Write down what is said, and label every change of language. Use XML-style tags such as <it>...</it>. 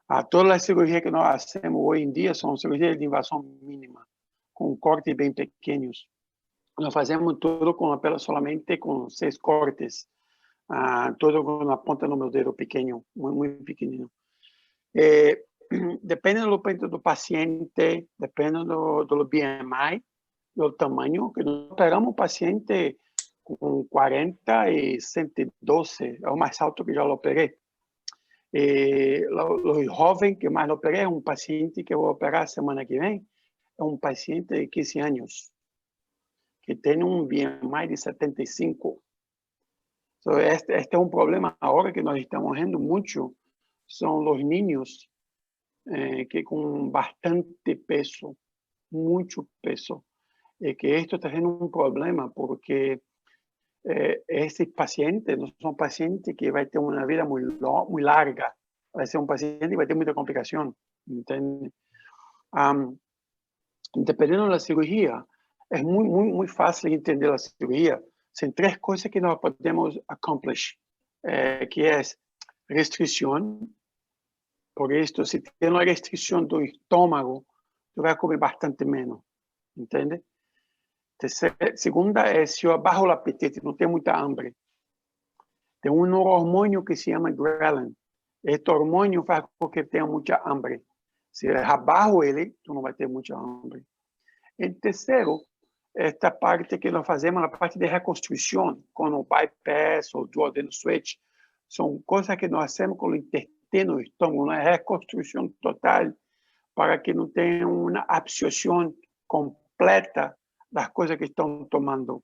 <es>Todas las cirugías que nos hacemos hoy en día son cirugías de invasión mínima, con cortes bien pequeños. Nos hacemos todo solamente con 6 cortes, todo con la punta de nuestro dedo pequeño, muy pequeñito.</es> <pt>Depende do paciente, depende do BMI, do tamanho, que nós operamos paciente com 40 e 112, é o mais alto que já operei. O jovem que mais operei é um paciente que eu vou operar semana que vem, é um paciente de 15 anos, que tem BMI de 75.</pt> <es>So,</es> <pt>este é um problema agora que nós estamos vendo muito, são os</pt> <es>niños que con bastante peso, mucho peso, que esto está siendo un problema porque estos pacientes no son pacientes que van a tener una vida muy larga, va a ser un paciente que va a tener mucha complicación, ¿entiendes? Dependiendo de la cirugía, es muy fácil entender la cirugía. Son 3 cosas que nos podemos accomplish, que es restricción. Por esto, si tiene una restricción del estómago, tú vas a comer bastante menos, ¿entiendes? Segunda es si yo bajo el apetito, no tengo mucha hambre. Tengo un hormonio que se llama ghrelin. Este hormonio hace que tenga mucha hambre.</es> <pt>Se abaixo ele, tu não vai ter muita hambre. Em terceiro, esta parte que nós fazemos, a parte de reconstrução, com o bypass ou duodenal switch, são coisas que nós hacemos com o intestino, estômago, uma reconstrução total para que não tenha uma absorção completa das coisas que estão tomando.</pt>